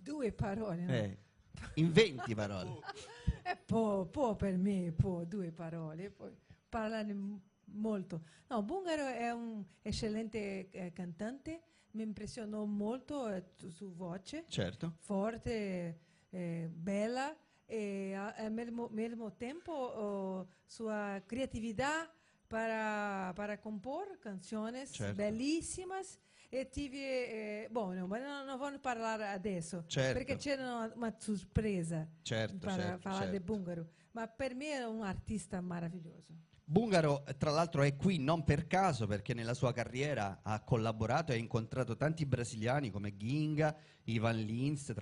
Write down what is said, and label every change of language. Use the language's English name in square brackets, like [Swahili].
[Italian] 2 parole? No? In 20 parole. È po' per me, 2 parole. Poi parlano molto. No, Bungaro è un eccellente cantante, mi impressionò molto su voce, certo, forte, bella [Spanish] al mismo tiempo su creatividad para compor canciones bellísimas. [Italian] E bueno, ma non voglio parlare adesso, perché c'è una sorpresa per parlare di Bungaro, ma per me è un artista meraviglioso. Bungaro, tra l'altro, è qui non per caso, perché nella sua carriera ha collaborato e ha incontrato tanti brasiliani come Ginga, Ivan Lins.